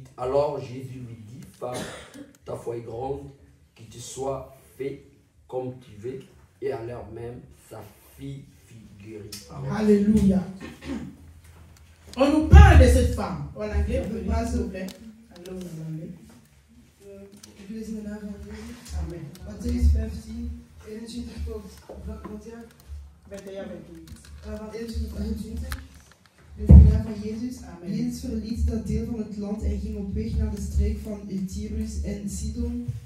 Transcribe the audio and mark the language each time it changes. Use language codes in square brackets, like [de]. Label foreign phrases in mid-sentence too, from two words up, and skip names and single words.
[fr] Alors Jésus lui dit, femme, ta foi est grande, qu'il te soit fait comme tu veux. Et à l'heure même, sa fille fut guérie. Amen. Alléluia. On nous parle de cette femme. En anglais, on peut lire, s'il vous plaît. Allô, en anglais. [nl] Ik lees in de naam van Jezus. Amen. Matthäus 15, 21 tot 21 [fr] 21 à 28. [nl] van 21 tot 28. Lees in de naam van Jezus. Amen. Jezus verliet dat deel van het land en ging op weg naar de streek van Tyrus en Sidon.